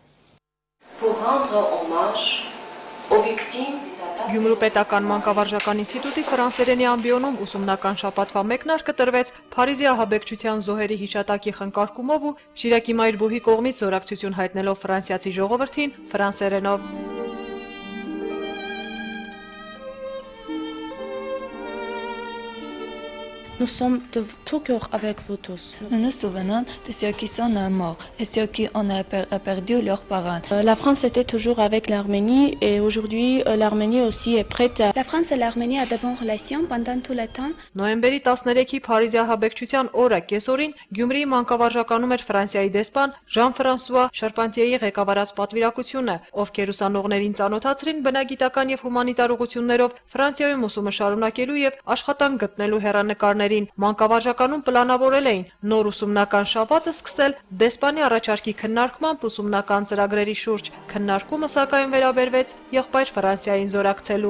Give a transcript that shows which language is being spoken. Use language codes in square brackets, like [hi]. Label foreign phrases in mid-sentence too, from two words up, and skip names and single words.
[hy] Գյումրու պետական մանկավարժական ինստիտուտի ֆրանսերենի ամբիոնում ուսումնական շաբաթվա մեկնարկը տրվեց Փարիզի ահաբեկչության զոհերի հիշատակի խնկարկումով ու Շիրակի Մայրբուհի կողմից զորակցություն հայտնելով ֆրանսիացի ժողովրդին ֆրանսերենով։ [fr] Nous sommes de tout cœur avec vous tous. Nous nous souvenons de ceux qui sont morts et ceux qui ont perdu leurs parents. La France était toujours avec l'Arménie et aujourd'hui l'Arménie aussi est prête. La France et l'Arménie ont de bonnes relations pendant tout le temps. [hy] Նոյեմբերի 13-ի Փարիզի ահաբեկչության օրը կեսօրին Գյումրիի մանկավարժականում էր Ֆրանսիայի դեսպան Ժան-Ֆրանսուଆ Շարպանտիեի ղեկավարած պատվիրակությունը, ովքեր ուսանողներին ծանոթացրին բնագիտական և հումանիտար ուղղություններով Ֆրանսիայում ուսումը շարունակելու և աշխատանք գտնելու հեռանկարներին։ Մանկավարժականում պլանավորել էին նոր ուսումնական շաբաթը սկսել դեսպանի առաջարկի քննարկմամբ ուսումնական ծրագրերի շուրջ։ Քննարկումը սակայն վերաբերվեց եղբայր Ֆրանսիային զորակցելուն։